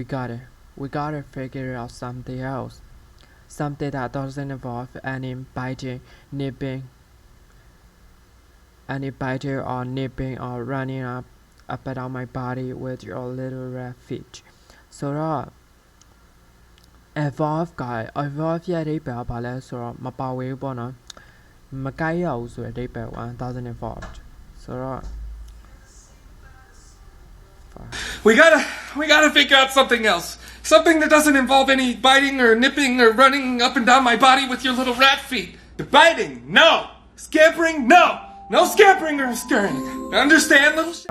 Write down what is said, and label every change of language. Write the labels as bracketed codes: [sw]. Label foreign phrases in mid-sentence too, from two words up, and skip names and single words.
[en] We gotta figure out something else. something that doesn't involve any biting, nipping, or nipping or running up and down my body with your little red feet. [my] So evolve က evolve ရဲ့အဓိပ္ပာယ်ကဘာလဲဆိုတော့မပါဝေးဘူးပေါ့နော်မကိုက်ရဘူးဆိုတဲ့အဓိပ္ပာယ်က [en] doesn't evolve [my] ဆိုတော့ [en] we gotta figure out something else. Something that doesn't involve any biting or nipping or running up and down my body with your little rat feet. The biting, no. Scampering, no. No scampering or scurrying. Understand, little chef?